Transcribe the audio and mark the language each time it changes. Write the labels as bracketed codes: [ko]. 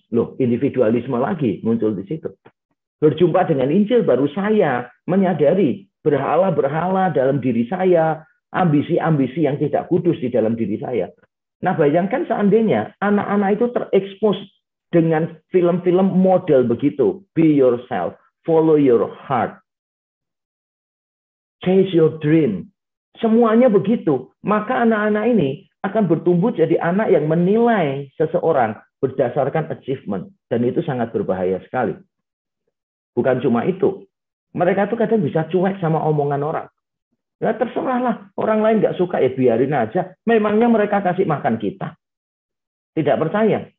[id] Loh, individualisme lagi muncul di situ. Berjumpa dengan Injil baru saya menyadari berhala-berhala dalam diri saya, ambisi-ambisi yang tidak kudus di dalam diri saya. Nah, bayangkan seandainya anak-anak itu terekspos dengan film-film model begitu. [en] Be yourself, follow your heart, chase your dream. [id] Semuanya begitu. Maka anak-anak ini akan bertumbuh jadi anak yang menilai seseorang berdasarkan achievement. Dan itu sangat berbahaya sekali. Bukan cuma itu. Mereka tuh kadang bisa cuek sama omongan orang. Ya terserahlah, orang lain nggak suka ya biarin aja. Memangnya mereka kasih makan kita? Tidak percaya?